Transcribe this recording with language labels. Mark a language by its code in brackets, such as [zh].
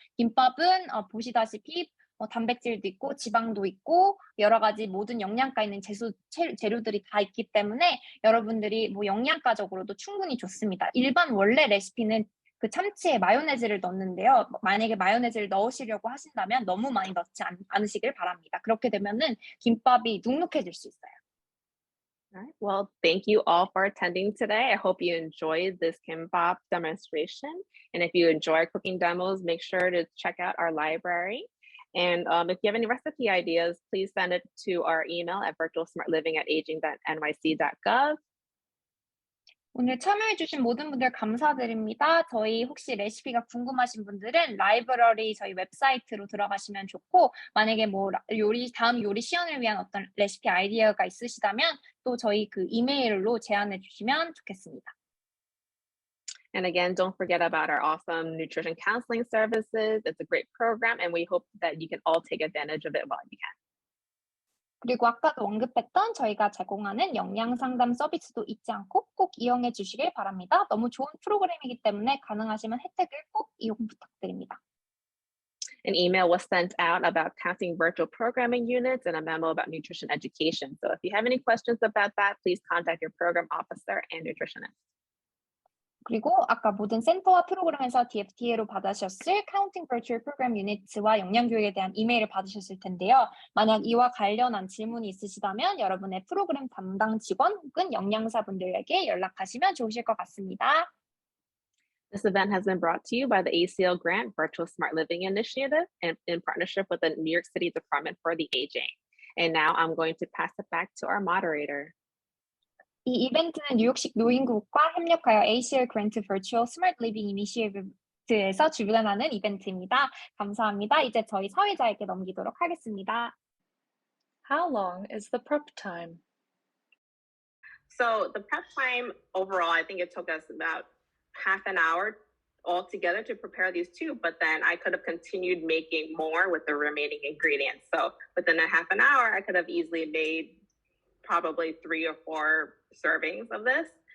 [ko] 김밥은 보시다시피 단백질도 있고 지방도 있고 여러 가지 모든 영양가 있는 재료들이 다 있기 때문에 여러분들이 뭐 영양가적으로도 충분히 좋습니다. 일반 원래 레시피는 그 참치에 마요네즈를 넣는데요. 만약에 마요네즈를 넣으시려고 하신다면 너무 많이 넣지 않으시길 바랍니다. 그렇게 되면은 김밥이 눅눅해질 수 있어요. [en] All right. Well, thank you all for attending today. I hope you enjoyed this kimbap demonstration. And if you enjoy cooking demos, make sure to check out our library. And if you have any recipe ideas, please send it to our email at virtualsmartliving@aging.nyc.gov. [ko] 오늘 참여해주신 모든 분들 감사드립니다. 저희 혹시 레시피가 궁금하신 분들은 라이브러리 저희 웹사이트로 들어가시면 좋고, 만약에 뭐 다음 요리 시연을 위한 어떤 레시피 아이디어가 있으시다면 또 저희 그 이메일로 제안해 주시면 좋겠습니다. [en] And again, don't forget about our awesome nutrition counseling services. It's a great program, and we hope that you can all take advantage of it while you can. [ko] 그리고 아까도 언급했던 저희가 제공하는 영양 상담 서비스도 잊지 않고 꼭 이용해 주시길 바랍니다. 너무 좋은 프로그램이기 때문에 가능하시면 혜택을 꼭 이용 부탁드립니다. [en] An email was sent out about counting virtual programming units and a memo about nutrition education. So if you have any questions about that, please contact your program officer and nutritionist. [ko] 그리고 아까 모든 센터와 프로그램에서 DFTA로 받으셨을 카운팅 버추얼 프로그램 유니트와 영양교육에 대한 이메일을 받으셨을 텐데요. 만약 이와 관련한 질문이 있으시다면 여러분의 프로그램 담당 직원 혹은 영양사분들에게 연락하시면 좋으실 것 같습니다. [en] This event has been brought to you by the ACL Grant Virtual Smart Living Initiative and in partnership with the New York City Department for the Aging. And now I'm going to pass it back to our moderator. [ko] 이 이벤트는 뉴욕시 노인국과 협력하여 ACL 그랜트 버추얼 스마트 리빙 이니시에이티브에서 주관하는 이벤트입니다. 감사합니다. 이제 저희 사회자에게 넘기도록 하겠습니다. [en] How long is the prep time? So the prep time overall, I think it took us about half an hour altogether to prepare these two, but then I could have continued making more with the remaining ingredients. So within a half an hour, I could have easily made probably 3 or 4 servings of this.